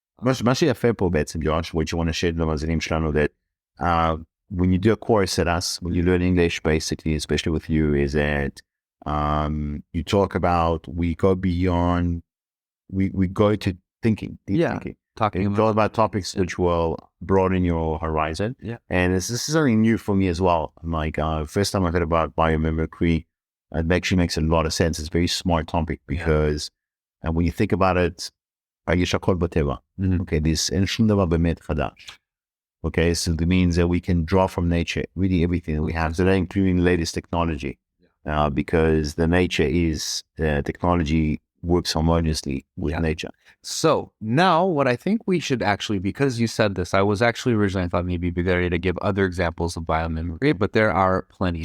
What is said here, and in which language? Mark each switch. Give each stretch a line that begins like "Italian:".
Hebrew: מה שיפה פה בעצם,
English: Josh, what you want to share
Hebrew: למאזינים שלנו,
English: that when you do a course at us, when you learn English, basically, especially with you, is that you talk about, we go beyond, we go to thinking, deep thinking. Talking about topics which will broaden your horizon. Yeah. And this is something new for me as well. Like, first time I heard about biomimicry, it actually makes a lot of sense. It's a very smart topic because when you think about it,
Hebrew: יש הכל בטבע.
English: Okay, this
Hebrew: אין שום דבר באמת חדש.
English: Okay, so that means that we can draw from nature really everything that we have today, including the latest technology, because the nature is, technology works harmoniously with nature. So now what I think we should actually, because you said this, I was actually originally, I thought maybe it'd be better to give other examples of biomimicry, but there are plenty.